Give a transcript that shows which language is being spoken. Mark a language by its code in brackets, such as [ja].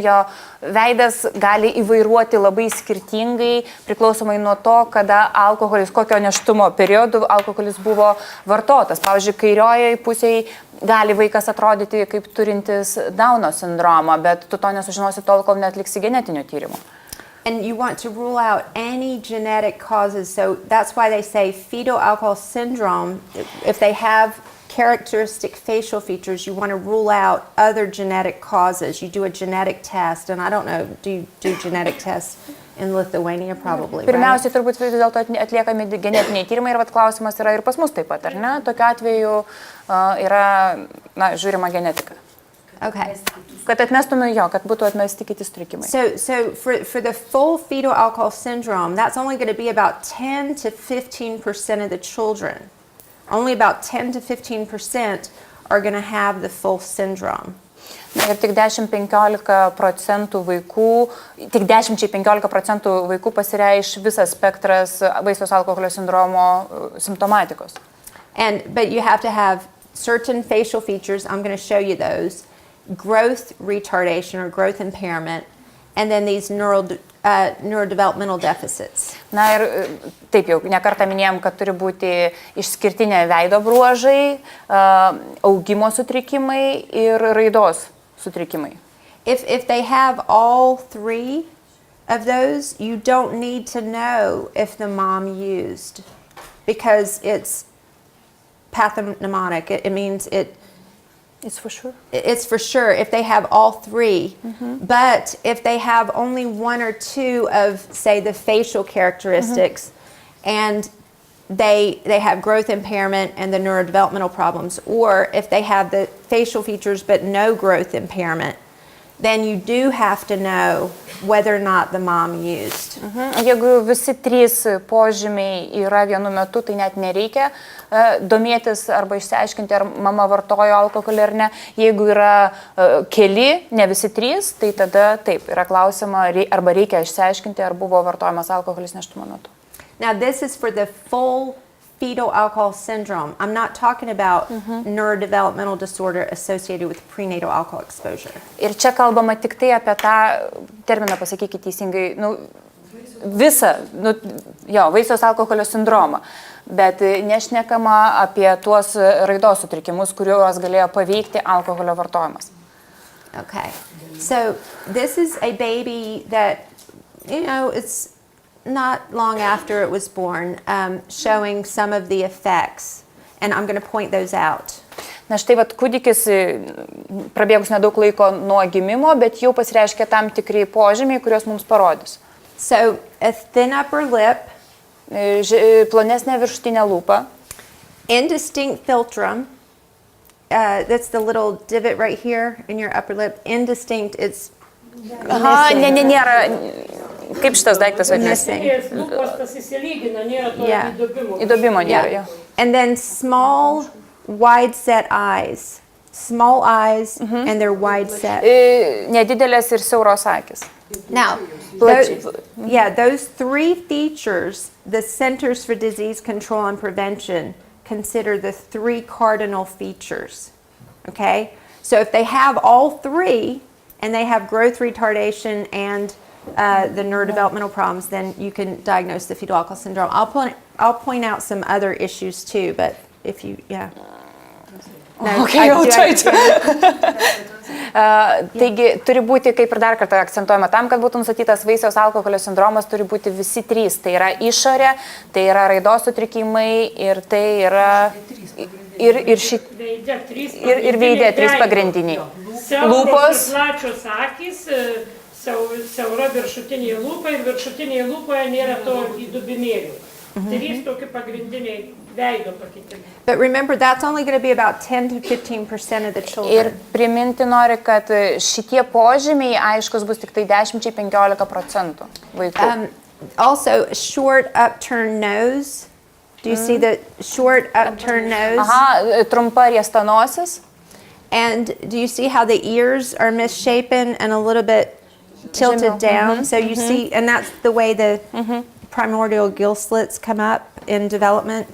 [lt] Jo veidas gali įvairuoti labai skirtingai, priklausomai nuo to, kada alkoholis, kokio nėštumo periodu alkoholis buvo vartotas. Pavyzdžiui, kairiojoje pusėje gali vaikas atrodyti kaip turintis Dauno sindromą, bet tu to nesužinosi tol, kol neatliksi genetinio tyrimo. [en] And you want to rule out any genetic causes. So that's why they say fetal alcohol syndrome, if they have characteristic facial features, you want to rule out other genetic causes. You do a genetic test, and I don't know, do you do genetic tests in Lithuania probably, right? [lt] Pirmiausiai turbūt vis dėlto atliekami genetiniai tyrimai ir klausimas yra ir pas mus taip pat, ar ne? Tokiu atveju yra, žiūrima genetika. [en] Okay. [lt] Kad atmestume jo, kad būtų atmesti kiti sutrikimai. [en] So for the full fetal alcohol syndrome, that's only going to be about 10 to 15% of the children. Only about 10 to 15% are going to have the full syndrome. [lt] Ir tik 10-15% vaikų, tik 10-15% vaikų pasireiš visas spektras Vaisiaus alkoholio sindromo simptomatikos. [en] But you have to have certain facial features, I'm going to show you those, growth retardation or growth impairment, and then these neurodevelopmental deficits. [lt] Na ir taip jau, nekartą minėjom, kad turi būti išskirtinė veido bruožai, augimo sutrikimai ir raidos sutrikimai. [en] If they have all three of those, you don't need to know if the mom used, because it's pathognomonic. It means It's for sure. It's for sure if they have all three. But if they have only one or two of, say, the facial characteristics, and they have growth impairment and the neurodevelopmental problems, or if they have the facial features but no growth impairment, then you do have to know whether or not the mom used. [lt] Jeigu visi trys požymiai yra vienu metu, tai net nereikia domėtis arba išsiaiškinti, ar mama vartojo alkoholį ar ne. Jeigu yra keli, ne visi trys, tai tada taip, yra klausima, arba reikia išsiaiškinti, ar buvo vartojamas alkoholis nėštumo metu. [en] Now this is for the full fetal alcohol syndrome. I'm not talking about neurodevelopmental disorder associated with prenatal alcohol exposure. [lt] Ir čia kalbama tik tai apie tą terminą, pasakykite teisingai, visą, vaisiaus alkoholio sindromą. Bet nešnekama apie tuos raidos sutrikimus, kuriuos galėjo paveikti alkoholio vartojimas. [en] Okay. So this is a baby that, it's not long after it was born, showing some of the effects, and I'm going to point those out. [lt] Na štai vat kūdikis, prabėgus nedaug laiko nuo gimimo, bet jau pasireiškia tam tikri požymiai, kuriuos mums parodys. [en] So a thin upper lip, [lt] plonesnė viršutinė lūpa, [en] indistinct philtrum, that's the little divot right here in your upper lip, indistinct, it's missing. [lt] Nėra, kaip šitas daiktas vadinasi? Lūpos tas įsilygina, nėra to įdobimo. Įdobimo nėra, [en] And then small, wide set eyes. Small eyes and they're wide set. [lt] Nedidelės ir siauros akis. [en] Now, those three features, the Centers for Disease Control and Prevention consider the three cardinal features. Okay? So if they have all three and they have growth retardation and the neurodevelopmental problems, then you can diagnose the fetal alcohol syndrome. I'll point out some other issues too, but if you, No, okay, I'll try to. [lt] Taigi, turi būti, kaip ir dar kartą akcentuojama, tam, kad būtų nustatytas vaisiaus alkoholio sindromas, turi būti visi trys. Tai yra išorė, tai yra raidos sutrikimai ir tai yra ir veidė trys pagrindiniai. Lūpos. Plačios akys, siaura viršutinė lūpa ir viršutinėje lūpoje nėra to įdubinėlių. Trys tokie pagrindiniai veido pakitimai. [en] But remember, that's only going to be about 10 to 15% of the children. [lt] Ir priminti nori, kad šitie požymiai aiškus bus tik tai 10-15% vaikų. [en] Also, short upturned nose. Do you see the short upturned nose? [lt] Trumpa riesta nosis. [en] And do you see how the ears are misshapen and a little bit tilted down? So you see, and that's the way the primordial gill slits come up in development.